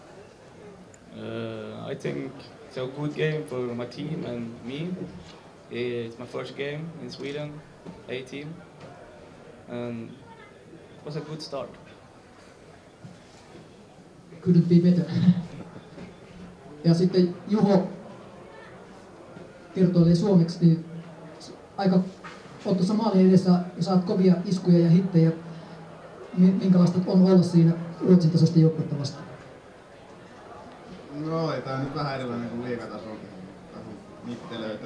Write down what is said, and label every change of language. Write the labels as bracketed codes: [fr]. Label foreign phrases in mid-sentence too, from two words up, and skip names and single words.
[en] I think it's a good game for my team and me. It's my first game in Sweden, A team, and it was a good start. Couldn't be better. [fi] Ja sitten Juho kertoilee suomeksi, niin aika oot tuossa maalin edessä ja saat kovia iskuja ja hittejä. minkälaista on olla siinä Ruotsin tasoista joukkuetta vastaan? No ei tää nyt vähän erilainen kuin liigatason mittelöitä.